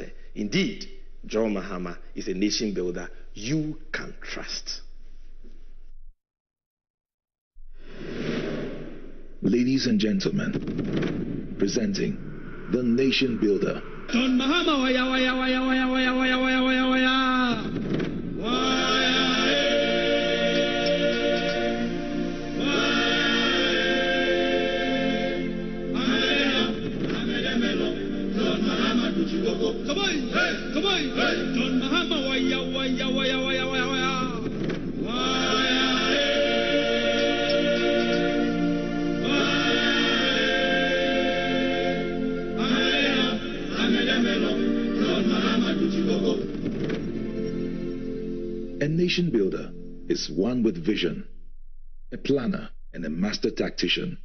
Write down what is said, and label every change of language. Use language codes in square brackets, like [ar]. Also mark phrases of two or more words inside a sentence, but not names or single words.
[en] Indeed, John Mahama is a nation builder you can trust. Ladies and gentlemen, presenting the Nation Builder. John Mahama, waya, waya, waya, waya, waya, waya, waya, waya, waya. Waya. Come on, hey, come on, hey. John Mahama, waya, waya, waya, waya, waya, waya. A nation builder is one with vision, a planner, and a master tactician.